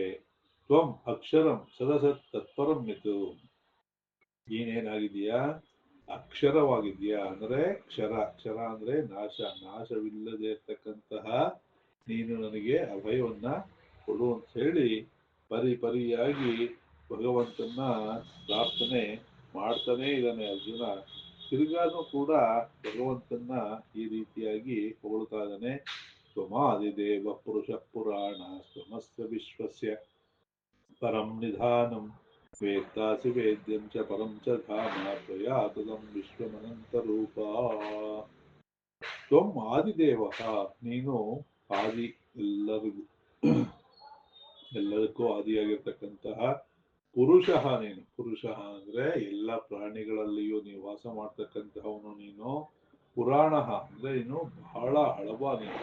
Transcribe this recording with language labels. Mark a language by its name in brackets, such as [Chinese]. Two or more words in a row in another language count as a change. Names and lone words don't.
[Sanskrit] ತ್ವಂ ಅಕ್ಷರಂ ಸದಸತ್ ತತ್ಪರಂ ಯತ್, [Kannada] ನೀನೇನಾಗಿದೆಯಾ, ಅಕ್ಷರವಾಗಿದೆಯಾ ಅಂದ್ರೆ ಕ್ಷರ, ಕ್ಷರ ಅಂದ್ರೆ ನಾಶ, ನಾಶವಿಲ್ಲದೆ ಇರ್ತಕ್ಕಂತಹ ನೀನು ನನಗೆ ಅಭಯವನ್ನ ಕೊಡು ಅಂತ ಹೇಳಿ ಪರಿಯಾಗಿ ಭಗವಂತನ ಪ್ರಾರ್ಥನೆ ಮಾಡ್ತಾನೇ ಇದ್ದಾನೆ ಅರ್ಜುನ. ತಿರುಗಾನು ಕೂಡ ಭಗವಂತನ ಈ ರೀತಿಯಾಗಿ ಹೊಗಳ್ತಾ ಇದ್ದಾನೆ. [Sanskrit] ತ್ವಮಾದಿದೇವ ಪುರುಷ ಪುರಾಣ ತ್ವಮಸ್ಯ ವಿಶ್ವಸ್ಯ ಪರಂ ನಿಧಾನಂ ವೇತ್ತಾಸಿ ವೇದ್ಯಂ ಚ ಪರಂ ಚ ಧಾಮ ತ್ವಯಾ ತದಂ ವಿಶ್ವಮನಂತರೂಪ. ತ್ವಂ ಆದಿದೇವ, [Kannada] ನೀನು ಆದಿ, ಎಲ್ಲರಿಗೂ ಎಲ್ಲದಕ್ಕೂ ಆದಿಯಾಗಿರ್ತಕ್ಕಂತಹ ಪುರುಷ ನೀನು. ಪುರುಷ ಅಂದ್ರೆ ಎಲ್ಲ ಪ್ರಾಣಿಗಳಲ್ಲಿಯೂ ನೀವು ವಾಸ ಮಾಡ್ತಕ್ಕಂತಹವನು ನೀನು. ಪುರಾಣ ಅಂದ್ರೆ ನೀನು ಬಹಳ ಹಳಬ ನೀನು.